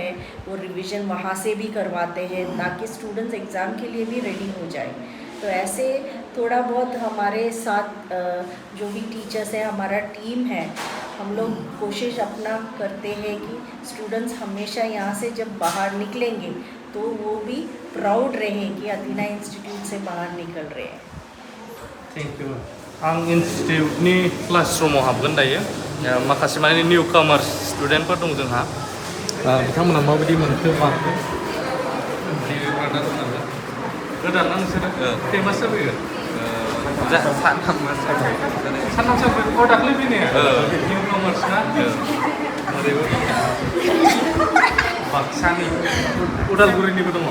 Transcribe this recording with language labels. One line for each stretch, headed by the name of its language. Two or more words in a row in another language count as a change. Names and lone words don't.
Hindi: वो रिवीजन वहाँ से भी करवाते हैं ताकि स्टूडेंट्स एग्ज़ाम के लिए भी रेडी हो जाए तो ऐसे थोड़ा बहुत हमारे साथ जो भी टीचर्स हैं हमारा टीम है हम लोग कोशिश अपना करते हैं कि स्टूडेंट्स हमेशा यहाँ से जब बाहर निकलेंगे तो वो भी प्राउड रहें कि अदीना इंस्टीट्यूट से बाहर निकल रहे हैं
English: thank you
Bodo: आं इन्स्टिट्यूटनि क्लासरुमाव हाबगोन दायो माखासे माने निउ कामार्स स्टुडेन्टफोर दं जोंहा बिथांमोना माबायदि मोनखो माखो गोदान ना नोंसोरो फेमास जाबोयो सानथामसो दाख्लै फैनाया निउ कामार्स ना बाक्सानि उदालगुरिनिबो दङ